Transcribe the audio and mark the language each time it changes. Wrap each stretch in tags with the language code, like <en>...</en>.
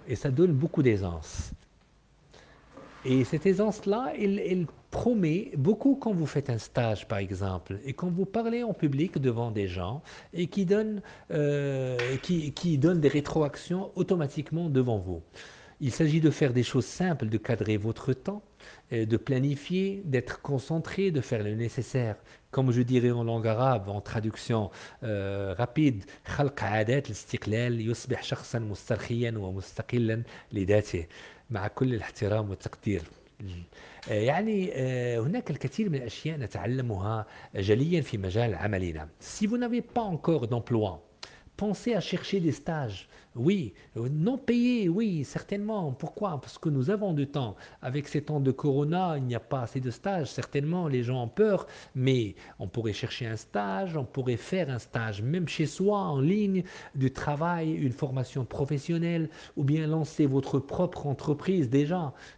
<fr>Et ça donne beaucoup d'aisance. Et cette aisance-là, elle promet beaucoup quand vous faites un stage, par exemple, et quand vous parlez en public devant des gens et qui donnent des rétroactions automatiquement devant vous. Il s'agit de faire des choses simples, de cadrer votre temps, de planifier, d'être concentré, de faire le nécessaire. Comme je dirais en langue arabe, en traduction rapide,</fr> <ar>خلق عادات الاستقلال يصبح شخصا مسترخيا ومستقلا لذاته مع كل الاحترام والتقدير. يعني هناك الكثير من الأشياء نتعلمها جليا في مجال عملنا.</ar> <fr>Si vous n'avez pas encore d'emploi, pensez à chercher des stages. Oui, non payés, oui, certainement. Pourquoi? Parce que nous avons du temps. Avec ces temps de corona, il n'y a pas assez de stages. Certainement, les gens ont peur, mais on pourrait chercher un stage, on pourrait faire un stage, même chez soi, en ligne, du travail, une formation professionnelle, ou bien lancer votre propre entreprise déjà.</fr>